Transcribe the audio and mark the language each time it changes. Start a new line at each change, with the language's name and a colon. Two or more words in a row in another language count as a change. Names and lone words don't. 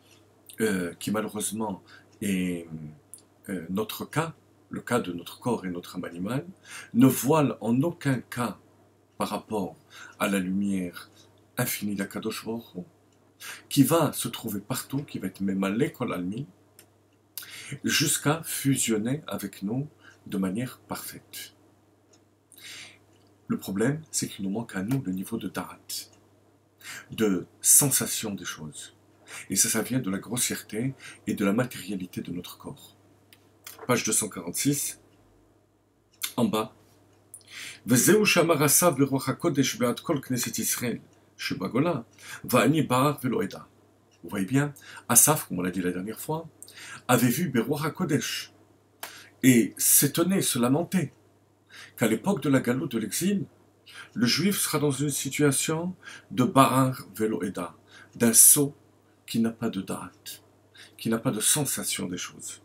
French: est notre cas, le cas de notre corps et notre âme animale, ne voile en aucun cas par rapport à la lumière infinie d'
Hebrew: הקדוש ברוך הוא,
French: qui va se trouver partout, qui va être
Hebrew: ממלא כל עלמין,
French: jusqu'à fusionner avec nous de manière parfaite. Le problème, c'est qu'il nous manque à nous le niveau de Da'at, de sensation des choses. Et ça vient de la grossièreté et de la matérialité de notre corps. Page 246, en bas.
Hebrew: וזהו שאמר אסף ברוח הקודש בעד כל כנסת ישראל שבגולה ואני בער ולא אדע.
French: Vous voyez bien, Asaph, comme on l'a dit la dernière fois, avait vu
Hebrew: ברוח הקודש
French: et s'étonnait, se lamenter qu'à l'époque de la galoute de l'exil, le juif sera dans une situation de
Hebrew: בער ולא אדע,
French: d'un sot qui n'a pas de date, qui n'a pas de sensation des choses.